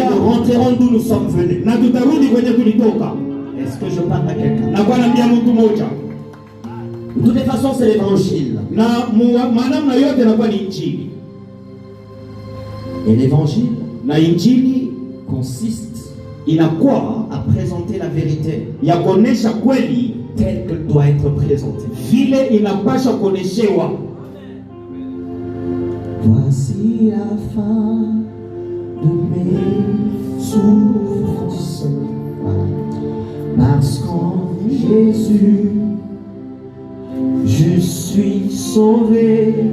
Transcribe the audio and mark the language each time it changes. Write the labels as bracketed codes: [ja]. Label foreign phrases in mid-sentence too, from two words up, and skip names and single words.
[fr] nous rentrerons d'où nous sommes venus. [sw] na tutarudi kwenye tulitoka. [fr] Est-ce que je parle à quelqu'un? [sw] Na kwa naambia mtu mmoja [fr] De toutes les façons, c'est l'évangile. [sw] na manamna yote inakuwa ni injili. [fr] Et l'évangile [sw] Na injili [fr] consiste [sw] inakuwa [fr] à présenter la vérité [sw] ya kuonesha kweli [fr] telle qu'elle doit être présentée. [sw] vile inapaswa kuoneshewa. [fr] Voici la fin de mes souffrances, parce qu'en Jésus, je suis sauvé.